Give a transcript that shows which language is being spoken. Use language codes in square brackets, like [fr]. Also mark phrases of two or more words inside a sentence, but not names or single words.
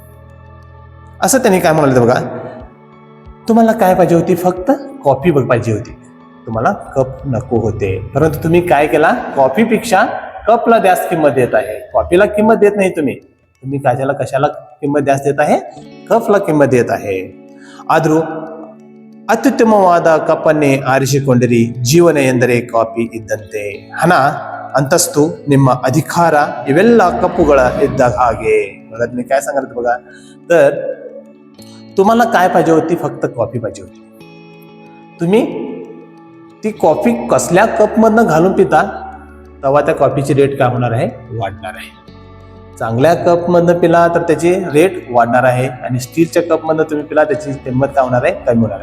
[mr] असं त्यांनी काय म्हणाले बघा, तुम्हाला काय पाहिजे होती, फक्त कॉफी पाहिजे होती, तुम्हाला कप नको होते. परंतु तुम्ही काय केला, कॉफीपेक्षा कपला जास्त किंमत देत आहे. कॉफीला किंमत देत नाही तुम्ही कशाला किंमत जास्त देत आहे, कपला किंमत देत आहे. [kn] ಆದರೂ ಅತ್ಯುತ್ತಮವಾದ ಕಪ್ಪನ್ನೇ ಆರಿಸಿಕೊಂಡಿರಿ. ಜೀವನ ಎಂದರೆ ಕಾಫಿ ಇದ್ದಂತೆ. ಹಣ, ಅಂತಸ್ತು, ನಿಮ್ಮ अधिकार ಇವೆಲ್ಲ ಕಪ್ಪುಗಳ ಇದ್ದ ಹಾಗೆ. [mr] बघा तुम्ही काय सांगत बघा, तर तुम्हाला काय पाहिजे होती, फक्त कॉफी पाहिजे होती. तुम्ही ती कॉफी कसल्या कपमधनं घालून पिता तेव्हा त्या कॉफीची रेट काय होणार आहे, वाढणार आहे. चांगल्या कपमधनं पिला तर त्याची रेट वाढणार आहे, आणि स्टीलच्या कपमधनं तुम्ही पिला त्याची किंमत काय होणार आहे, कमी होणार आहे.